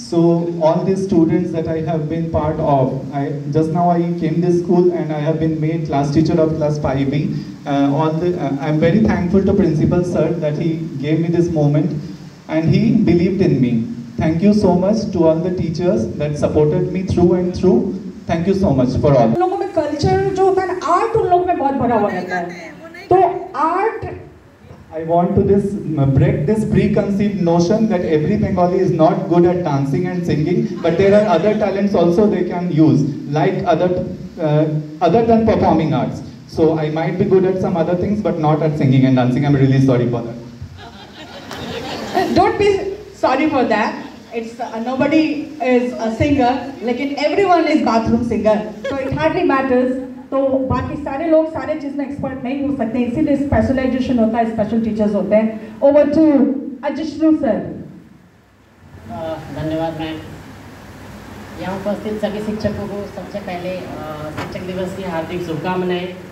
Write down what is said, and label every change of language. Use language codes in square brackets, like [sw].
[en] So all these students that I have been part of, just now I came this school and I have been made class teacher of class 5B. I'm very thankful to Principal Sir that he gave me this moment and he believed in me. Thank you so much to all the teachers that supported me through and through. Thank you so much for all. [hi] लोगों में culture जो होता है ना, art उन लोगों में बहुत भरा हुआ रहता है। तो art, [en] I want to break this preconceived notion that every Bengali is not good at dancing and singing, but there are other talents also they can use, like other than performing arts. So I might be good at some other things, but not at singing and dancing. I'm really sorry for that. don't be sorry for that. It's nobody is a singer, लेकिन everyone is bathroom singer. So it hardly matters. [hi] तो बाकी सारे लोग सारे चीज़ में expert नहीं हो सकते, इसीलिए स्पेशलाइजेशन होता है, स्पेशल टीचर्स होते हैं। Over to अजिष्णु sir. धन्यवाद मैम। यहाँ उपस्थित सभी शिक्षकों को सबसे पहले शिक्षक दिवस की हार्दिक शुभकामनाएं।